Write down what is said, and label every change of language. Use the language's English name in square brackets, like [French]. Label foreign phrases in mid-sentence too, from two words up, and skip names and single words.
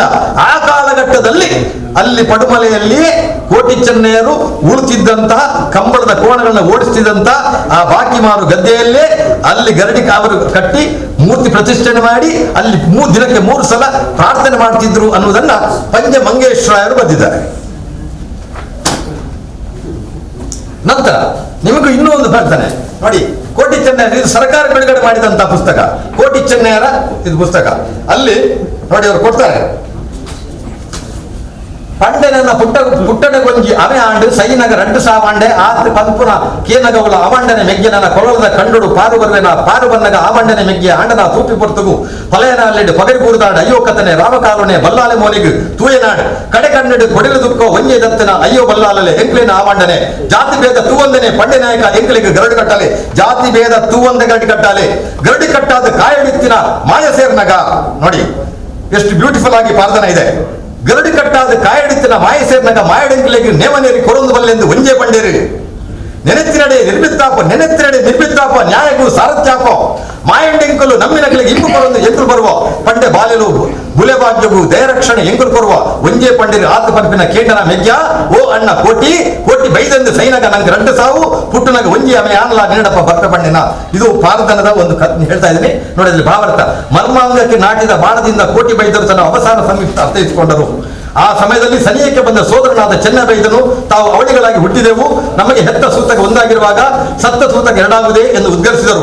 [Kannada] ಆ ಕಾಲಘಟ್ಟದಲ್ಲಿ ಅಲ್ಲಿ ಪಡುಮಲೆಯಲ್ಲಿ ಕೋಟಿ ಚೆನ್ನಯ್ಯರು ಉಳುತ್ತಿದ್ದಂತಹ ಕಂಬಳದ ಕೋಣಗಳನ್ನ ಓಡಿಸ್ತಿದ್ದಂತ ಆ ಬಾಕಿಮಾರು ಗದ್ದೆಯಲ್ಲೇ ಅಲ್ಲಿ ಗರಡಿ ಅವರು ಕಟ್ಟಿ ಮೂರ್ತಿ ಪ್ರತಿಷ್ಠಾಪನೆ ಮಾಡಿ ಅಲ್ಲಿ ದಿನಕ್ಕೆ 3 ಸಲ ಪ್ರಾರ್ಥನೆ ಮಾಡ್ತಿದ್ರು ಅನ್ನುವುದನ್ನ ಪಂಜ ಮಂಗೇಶ್ವರಾಯರು ಬರೆದಿದ್ದಾರೆ. ನಂತರ ನಿಮಗೂ ಇನ್ನೂ ಒಂದು ಬರ್ತಾನೆ ನೋಡಿ, ಕೋಟಿ ಚೆನ್ನಯ್ಯರ, ಇದು ಸರ್ಕಾರ ಬಿಡುಗಡೆ ಮಾಡಿದಂತಹ ಪುಸ್ತಕ, ಕೋಟಿ ಚೆನ್ನಯ್ಯರ ಇದು ಪುಸ್ತಕ. ಅಲ್ಲಿ ನೋಡಿ ಅವರು ಕೊಡ್ತಾರೆ, [Tulu] ಪಂಡೆನ ಪುಟ್ಟಣಗೊಂಜಿ ಅವೆ ಆಂಡು ಸೈನಗ ರಂಡು ಸಾವಾಂಡೆ ಆತ್ ಪಂಪುನ ಕೇನಗವುಲ ಅವಂಡನೆ ಮೆಗ್ಗಿನ ಕೊಳಲದ ಕಂಡುಡು ಪಾರು ಬನ್ನಗ ಆವಂಡನೆ ಮೆಗ್ಗಿಯ ಆಂಡನ ತೂಪಿ ಪೊರ್ತುಗು ಹೊಲೆಯನಲ್ಲಿಡು ಪಗಡಿ ಬೂರ್ದಾಡ ಅಯ್ಯೋ ಕತನೆ ರಾಮಕಾಲುನೆ ಬಲ್ಲಾಲೆ ಮೋನಿಗು ತೂಯನಾಡು ಕಡೆ ಕಣ್ಣಡು ಕೊಡಿಲು ದುಕ್ಕೋ ಒಂಜೆ ದತ್ತನ ಅಯ್ಯೋ ಬಲ್ಲಾಲಲೆ ಎಂಕ್ಲಿನ ಆವಂಡನೆ ಜಾತಿ ಭೇದ ತೂವೊಂದನೆ ಪಂಡೆ ನಾಯಕ ಎಂಕ್ಲಿಗೆ ಗರಡು ಕಟ್ಟಲೆ ಜಾತಿ ಭೇದ ತೂವೊಂದೆ ಗರಡು ಕಟ್ಟಲೆ ಗರಡು ಕಟ್ಟಾದ ಕಾಯಡಿತ್ತಿನ ಮಾಯ ಸೇರ್ನಗ [Kannada] ನೋಡಿ ಎಷ್ಟು ಬ್ಯೂಟಿಫುಲ್ ಆಗಿ ಪ್ರಾರ್ಥನೆ ಇದೆ. [Tulu] ಗರಡಿ ಕಟ್ಟಾದ ಕಾಯಡಿತ್ತಿನ ಮಾಯ ಸೇರ್ನಾಗ ಮಾಯಡೆಂಕಿಲೆಗೆ ನೇಮನೇರಿ ಕೊರೊಂದು ಬಲ್ಲೆಂದು ಒಂಜೆ ಬಂಡೇರಿ ನೆನೆತ್ತಿನಡೆ ನಿರ್ಮಿತ್ತಾಪ ನ್ಯಾಯಗೂ ಸಾರಥ್ಯಾಪೋ ಮಾಯಂಡೆಂಕಲು ನಮ್ಮಿನಗಳಿಗೆ ಇಂಪು ಕೊರೊಂದು ಎಂಕುಲು ಬರುವ ಪಂಡೆ ಬಾಲೆಲು ಬುಲೆ ಭಾಗ್ಯಗೂ ದಯರಕ್ಷಣೆ ಎಂಕುಲು ಕೊರುವ ಒಂಜೆ ಪಂಡಿರಿ ಆತ ಪಂಪಿನ ಕೇಂಡನ ಮೆಗ್ಯ ಓ ಅಣ್ಣ ಕೋಟಿ ಬೈದಂದು ಸೈನಗ ನಂಗೆ ರಂಡು ಸಾವು ಪುಟ್ಟನಗ ಒಂಜಿ ಅಮೆ ಆನ್ಲ ನೀಡಪ್ಪ ಬರ್ತ ಪಂಡಿನ. [Kannada] ಇದು ಪಾರದನದ ಒಂದು ಹೇಳ್ತಾ ಇದ್ದೀನಿ ನೋಡಿದ್ರಿ ಭಾವಾರ್ಥ. ಮರ್ಮಾಂಗಕ್ಕೆ ನಾಟಿದ ಬಾಣದಿಂದ ಕೋಟಿ ಬೈದರು ತನ್ನ ಅವಸಾನ ಸಂಯುಕ್ತ ಅರ್ಥೈಸಿಕೊಂಡರು. ಆ ಸಮಯದಲ್ಲಿ ಸನಿಯಕ್ಕೆ ಬಂದ ಸೋದರನಾದ ಚೆನ್ನಬೈದನು ತಾವು ಅವಳಿಗಳಾಗಿ ಹುಟ್ಟಿದೆವು, ನಮಗೆ ಹೆತ್ತ ಸೂತಕ ಒಂದಾಗಿರುವಾಗ ಸತ್ತ ಸೂತಕ ಎರಡಾಗುವುದೇ ಎಂದು ಉದ್ಗರಿಸಿದರು.